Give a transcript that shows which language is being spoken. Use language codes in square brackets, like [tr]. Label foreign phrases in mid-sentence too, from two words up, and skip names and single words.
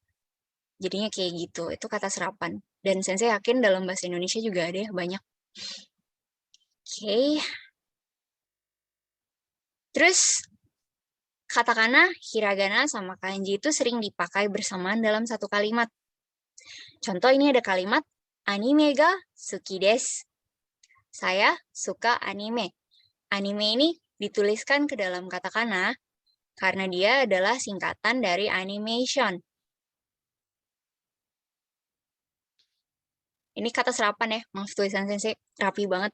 [id] Jadinya kayak gitu, itu kata serapan. Dan sensei yakin dalam bahasa Indonesia juga ada ya, banyak. Oke. Terus katakana, hiragana, sama kanji itu sering dipakai bersamaan dalam satu kalimat. Contoh ini ada kalimat, [ja] アニメが好きです. [id] Saya suka anime. Anime ini dituliskan ke dalam katakana karena dia adalah singkatan dari animation. Ini kata serapan ya, maaf tulisan sensei rapi banget.